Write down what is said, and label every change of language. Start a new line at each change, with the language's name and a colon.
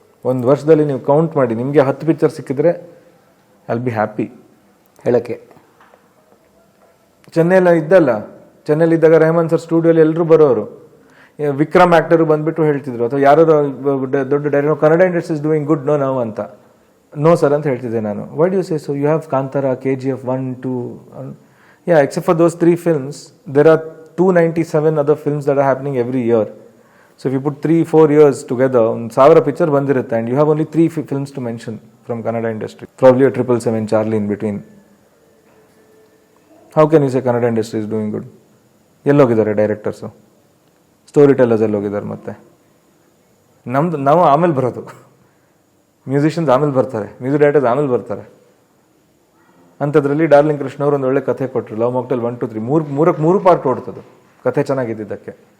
Kannada: ಒಂದು ವರ್ಷದಲ್ಲಿ ನೀವು ಕೌಂಟ್ ಮಾಡಿ, ನಿಮಗೆ 10 ಪಿಕ್ಚರ್ ಸಿಕ್ಕಿದ್ರೆ
English: I will be happy.
Kannada: ಹೇಳೋಕ್ಕೆ ಚೆನ್ನೈಲಿ ಇದ್ದಲ್ಲ, ಚೆನ್ನೈಲಿ ಇದ್ದಾಗ ರೆಹಮಾನ್ ಸರ್ ಸ್ಟುಡಿಯೋಲಿ ಎಲ್ಲರೂ ಬರೋರು. ವಿಕ್ರಮ್ ಆ್ಯಕ್ಟರು ಬಂದುಬಿಟ್ಟು ಹೇಳ್ತಿದ್ರು, ಅಥವಾ ಯಾರು ದೊಡ್ಡ director, Kannada industry
English: is doing good,
Kannada: ನಾವು ಅಂತ.
English: no sir
Kannada: ಅಂತ ಹೇಳ್ತಿದ್ದೆ ನಾನು.
English: Why do you say so? You have Kantara, KGF 1, 2, yeah, except for those 3 films, there are 297 other films that are happening every year. So if you put 3-4 years together, 1000 picture
Kannada: ಬಂದಿರುತ್ತೆ,
English: and you have only 3 films to mention from Kannada industry. Probably a 777 Charlie in between. How can you say Kannada industry is doing good?
Kannada: ಎಲ್ಲೋಗಿದ್ದಾರೆ directors, story tellers ಎಲ್ಲೋಗಿದ್ದಾರೆ? ಮತ್ತೆ ನಾವು ಆಮೇಲೆ ಬರೋದು, musicians ಆಮೇಲೆ ಬರ್ತಾರೆ, music directors ಆಮೇಲೆ ಬರ್ತಾರೆ. ಅಂಥದ್ರಲ್ಲಿ ಡಾರ್ಲಿಂಗ್ ಕೃಷ್ಣ ಅವರು ಒಂದು ಒಳ್ಳೆ ಕಥೆ ಕೊಟ್ಟರು, ಲವ್ ಮಾಕ್ಟೇಲ್ 1, 2, 3 ಮೂರು ಪಾರ್ಟ್ ಓಡ್ತದು ಕಥೆ ಚೆನ್ನಾಗಿದ್ದಕ್ಕೆ.